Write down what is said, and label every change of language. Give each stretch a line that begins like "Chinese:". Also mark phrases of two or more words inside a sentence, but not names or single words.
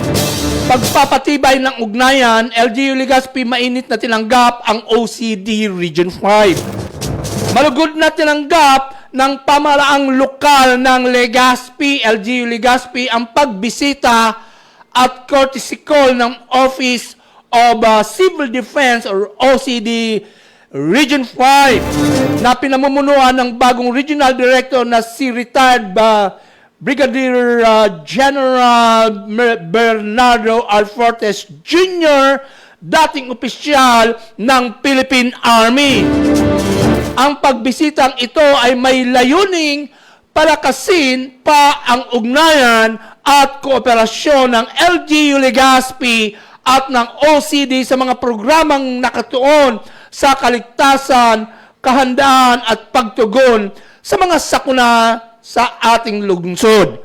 Filipino: Pagpapatibay ng ugnayan, LGU Legazpi mainit na tinanggap ang OCD Region 5. Malugod na tinanggap ng pamahalaang lokal ng Legazpi, LGU Legazpi, ang pagbisita at
English: courtesy call
Filipino: ng Office of Civil Defense or OCD Region 5 na pinamumunuan ng bagong
English: Regional Director
Filipino: na si
English: retired Brigadier General
Filipino: Bernardo Alfortes Jr., dating opisyal ng Philippine Army. Ang pagbisitang ito ay may layuning palakasin pa ang ugnayan at kooperasyon ng LGU Legazpi at ng OCD sa mga programang nakatuon sa kaligtasan, kahandaan at pagtugon sa mga sakuna sa ating lungsod.